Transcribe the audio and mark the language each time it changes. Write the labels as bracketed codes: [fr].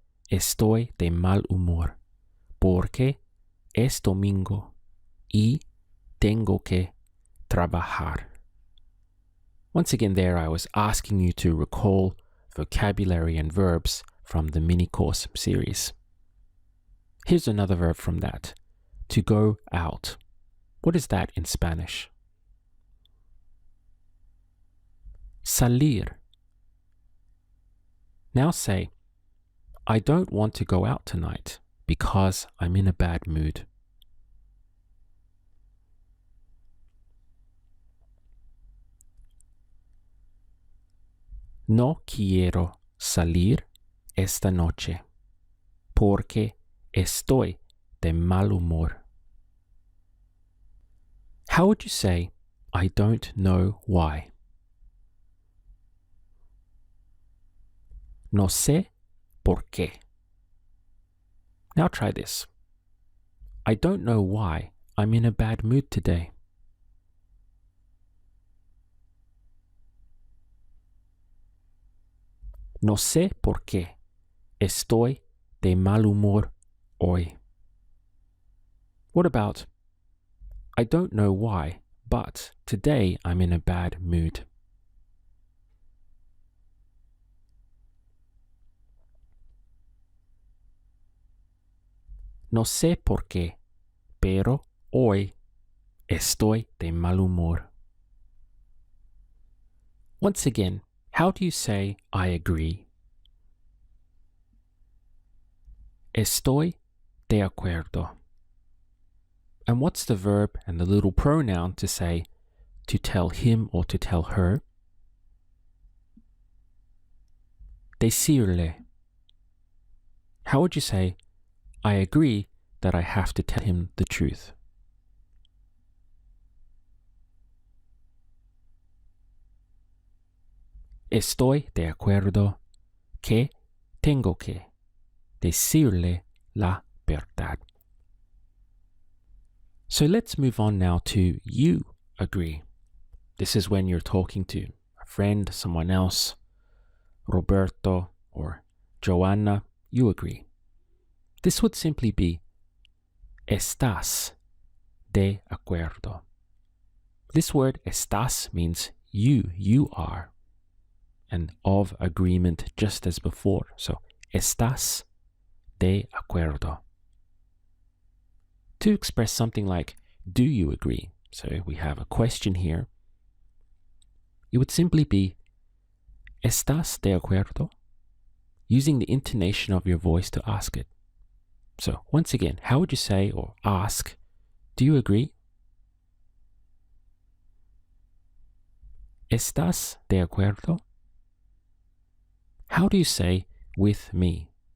[es] estoy de mal humor porque es domingo y tengo que trabajar. [en] Once again there I was asking you to recall vocabulary and verbs from the mini course series. Here's another verb from that. To go out. What is that in Spanish? [es] Salir. [en] Now say, I don't want to go out tonight because I'm in a bad mood. [es] No quiero salir esta noche porque estoy de mal humor. [en] How would you say, I don't know why? [es] No sé por qué. [en] Now try this. I don't know why I'm in a bad mood today. [es] No sé por qué estoy de mal humor hoy. [en] What about, I don't know why, but today I'm in a bad mood. [es] No sé por qué, pero hoy estoy de mal humor. [en] Once again, how do you say I agree? [es] Estoy de acuerdo. [en] And what's the verb and the little pronoun to say to tell him or to tell her? Decirle. How would you say, I agree that I have to tell him the truth? [es] Estoy de acuerdo que tengo que decirle la verdad. [en] So let's move on now to you agree. This is when you're talking to a friend, someone else, Roberto or Joanna, you agree. This would simply be [es] estás de acuerdo. [en] This word estás means you are, and of agreement just as before. [es] So estás de acuerdo. [en] To express something like, do you agree? So we have a question here. It would simply be, [es] ¿estás de acuerdo? [en] Using the intonation of your voice to ask it. So once again, how would you say or ask, do you agree? [es] ¿Estás de acuerdo? [en] How do you say with me?